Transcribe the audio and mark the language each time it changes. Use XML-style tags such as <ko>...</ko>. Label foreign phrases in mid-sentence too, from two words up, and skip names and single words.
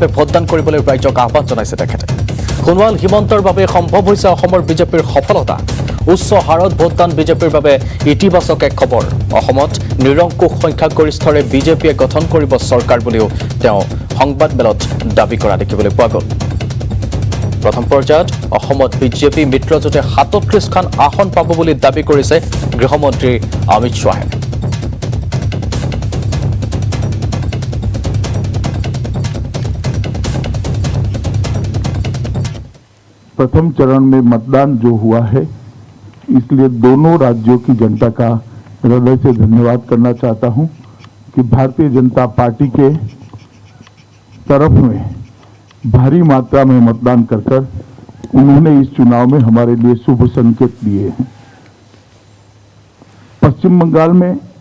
<as>ভোটদান কৰিবলৈ ৰাজ্যক আহ্বান জনাইছে তেখেতে সোণোৱাল হিমন্তৰ বাবে সম্ভৱ হৈছে অসমৰ বিজেপিৰ সফলতা উচ্চ হাৰত ভোটদান বিজেপিৰ বাবে ইতিবাচক এক খবৰ অসমত নিৰংকুশ সংখ্যাগৰিষ্ঠৰে বিজেপিয়ে গঠন কৰিব চৰকাৰ বুলিও তেওঁ সংবাদমেলত দাবী কৰা দেখিবলৈ পোৱা গ'ল প্ৰথম পৰ্যায়ত অসমত বিজেপি মিত্ৰজোঁটে 37খন আসন পাব বুলি দাবী কৰিছে গৃহমন্ত্ৰী অমিত শ্বাহে</as> <hi>प्रथम चरण में मतदान जो हुआ है इसलिए दोनों राज्यों की जनता का हृदय से धन्यवाद करना चाहता हूं कि भारतीय जनता पार्टी के तरफ में भारी मात्रा में मतदान कर उन्होंने इस चुनाव में हमारे लिए शुभ संकेत दिए हैं पश्चिम बंगाल में</hi>